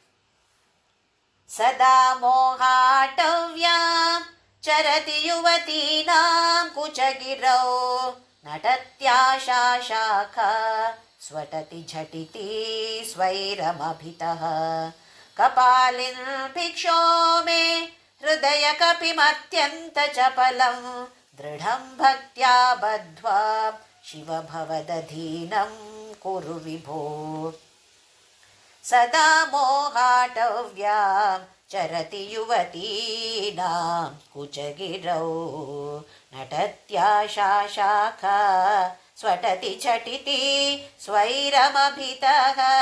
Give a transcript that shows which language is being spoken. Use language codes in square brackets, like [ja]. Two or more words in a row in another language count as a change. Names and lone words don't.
[sa] సదా మోహాటవ్యా చరతి యువతీనాం కుచగిరౌ నటత్యాశా శాఖ స్వటతి ఝటితి స్వైరమభితః కపాలిన్ భిక్షో మే हृदयकपिमत्यन्तचपलं दृढं भक्त्या बद्ध्वा शिव भवदधीनं कुरु विभो सदा मोहाटव्यां चरति युवतीनां कुचगिरौ नटत्याशा शाखा स्वटति झटिति स्वैरमभितः